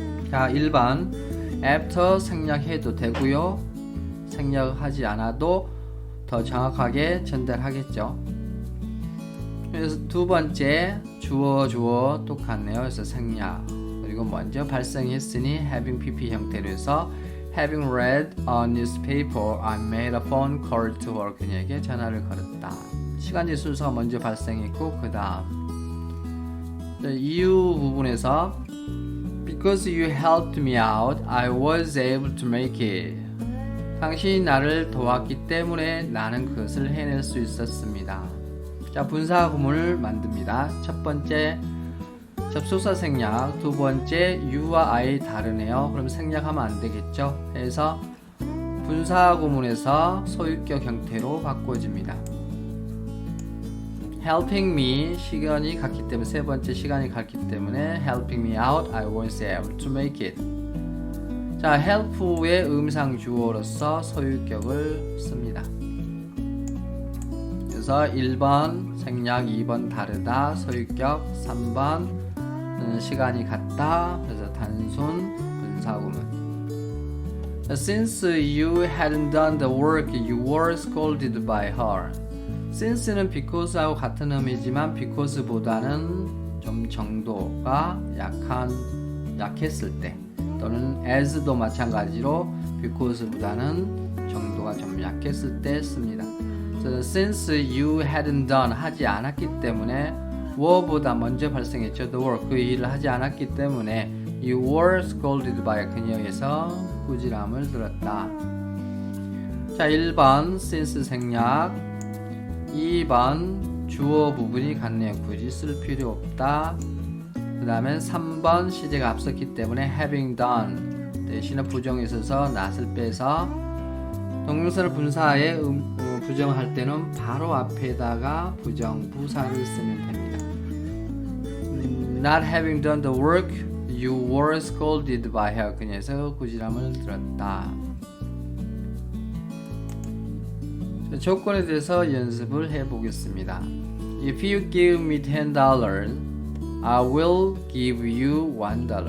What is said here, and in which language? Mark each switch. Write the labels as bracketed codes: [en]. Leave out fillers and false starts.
[ko] 자, 1번 after 생략해도 되고요. 생략하지 않아도 더 정확하게 전달하겠죠. 그래서 두 번째 주어 똑같네요. 그래서 생략, 그리고 먼저 발생했으니 [en] having pp [ko] 형태로 해서 [en] having read a newspaper, I made a phone call to her. [ko] 그녀에게 전화를 걸었다. 시간제 순서가 먼저 발생했고 그 다음 이유 부분에서 [en] Because you helped me out, I was able to make it. [ko] 당신이 나를 도왔기 때문에 나는 그것을 해낼 수 있었습니다. 자, 분사 구문을 만듭니다. 첫 번째 접속사 생략, 두 번째 you와 I 다르네요. 그럼 생략하면 안 되겠죠. 그래서 분사 구문에서 소유격 형태로 바꿔줍니다. [en] helping me [ko] 시간이 같기 때문에 세 번째 시간이 같기 때문에 [en] helping me out, I was able to make it. [ko] 자, help의 음상 주어로서 소유격을 씁니다. 그래서 1번 생략, 2번 다르다 소유격, 3번 시간이 같다 그래서 단순 분사구문. [en] Since you hadn't done the work, you were scolded by her. [ko] Since는 because하고 같은 의미지만 because보다는 좀 정도가 약했을 때 또는 as도 마찬가지로 because보다는 정도가 좀 약했을 때 씁니다. [en] Since you hadn't done [ko] 하지 않았기 때문에 were보다 먼저 발생했죠. [en] The work [ko] 그 일을 하지 않았기 때문에 [en] you were scolded by [ko] 그녀에서 꾸지람을 들었다. 자, 1번 since 생략, 2번 주어 부분이 같네요. 굳이 쓸 필요 없다. 그 다음에 3번 시제가 앞섰기 때문에 having done 대신에 부정에 있어서 not을 빼서 동명사를 분사에 부정할 때는 바로 앞에다가 부정 부사를 쓰면 됩니다. [en] Not having done the work, you were scolded by her. [ko] 그녀에서 꾸지람을 들었다. 조건에 대해서 연습을 해보겠습니다. [en] If you give me $10, I will give you $1.